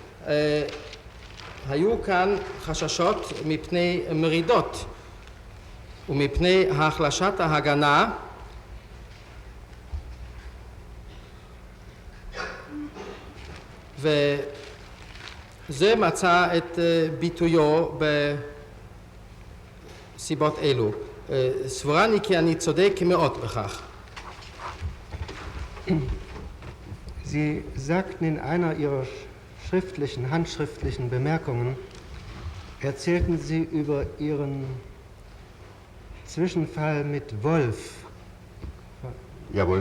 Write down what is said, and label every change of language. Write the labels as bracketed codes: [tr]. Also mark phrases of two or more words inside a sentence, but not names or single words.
[he] היו כאן חששות מפני מרידות ומפני החלשת ההגנה וזה מצא את ביטויו בסיבות אלו. סבורני כי אני צודק מאוד בכך. [de] Sie sagten in einer ihrer handschriftlichen Bemerkungen, erzählten Sie über Ihren Zwischenfall mit Wolf, Jawohl.